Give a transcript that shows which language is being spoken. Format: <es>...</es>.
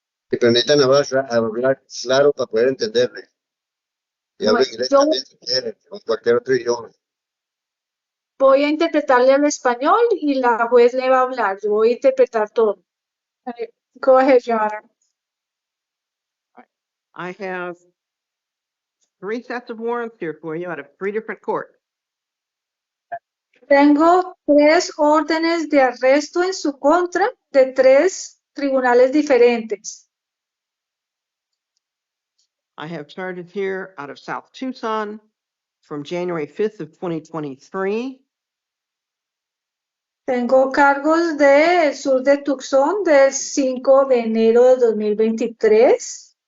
<es>Pero necesitan hablar claro para poder entenderle. Y hablo Bueno, inglés yo- también si quieren, o cualquier otro idioma. Voy a interpretarle al español y la juez le va a hablar. Yo voy a interpretar todo.</es> <en>Go ahead, Your Honor. I have 3 sets of warrants here for you out of 3 different courts.</en> <es>Tengo 3 órdenes de arresto en su contra de 3 tribunales diferentes.</es> <en>I have charges here out of South Tucson from January 5th of 2023.</en> <es>Tengo cargos del sur de Tucson del 5 de enero de 2023.</es>